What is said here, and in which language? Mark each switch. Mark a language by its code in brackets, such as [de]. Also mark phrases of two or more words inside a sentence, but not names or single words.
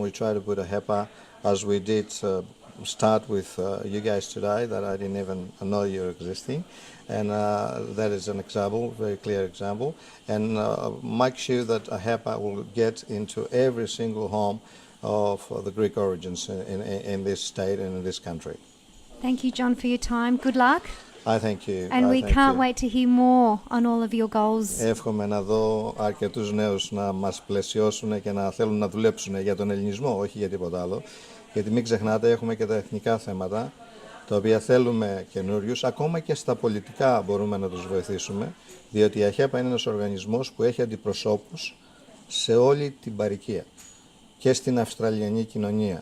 [en] We try to put AHEPA as we did start with you guys today, that I didn't even know you're existing, and that is an example, very clear example, and make sure that AHEPA will get into every single home of the Greek origins in this state and in this country. Thank you, John, for your time. Good luck. I thank you. And we can't wait to hear more on all of your goals. [el] Εύχομαι να δω αρκετούς νέους να μας πλαισιώσουν και να θέλουν να δουλέψουν για τον ελληνισμό, όχι για τίποτα άλλο. Γιατί μην ξεχνάτε, έχουμε και τα εθνικά θέματα, τα οποία θέλουμε καινούριους, ακόμα και στα πολιτικά μπορούμε να τους βοηθήσουμε, διότι η ΑΧΕΠΑ είναι ένας οργανισμός που έχει αντιπροσώπους σε όλη την παροικία και στην Αυστραλιανή κοινωνία.